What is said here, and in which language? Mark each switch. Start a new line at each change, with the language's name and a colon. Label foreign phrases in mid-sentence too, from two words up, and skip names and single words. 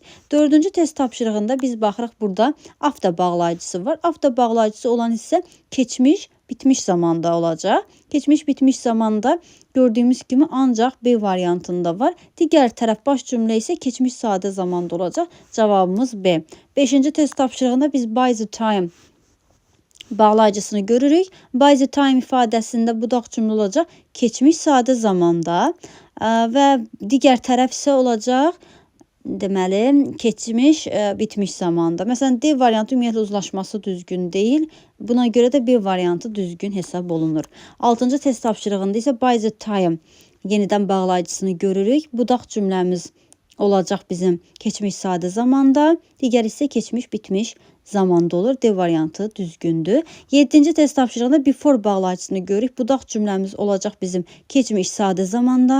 Azerbaijani: Dördüncü test tapşırığında biz baxırıq, burada after bağlayıcısı var. After bağlayıcısı olan hissə keçmiş bitmiş zamanda olacaq. Keçmiş bitmiş zamanda gördüyümüz kimi ancaq B variantında var. Digər tərəf baş cümlə isə keçmiş sadə zamanda olacaq. Cavabımız B. Beşinci test tapşırığında biz
English: by the time
Azerbaijani: bağlayıcısını görürük.
English: By the time
Azerbaijani: ifadəsində budaq cümlə olacaq keçmiş sadə zamanda və digər tərəf isə olacaq deməli keçmiş bitmiş zamanda. Məsələn, D variantı ümumiyyətlə uzlaşması düzgün deyil. Buna görə də B variantı düzgün hesab olunur. 6-cı test tapşırığında isə
English: by the time
Azerbaijani: yenidən bağlayıcısını görürük. Budaq cümləmiz olacaq bizim keçmiş sadə zamanda, digər isə keçmiş bitmiş zamanda olur. D variantı düzgündür. 7-ci test tapşırığında before bağlayıcısını görürük. Budaq cümləmiz olacaq bizim keçmiş sadə zamanda.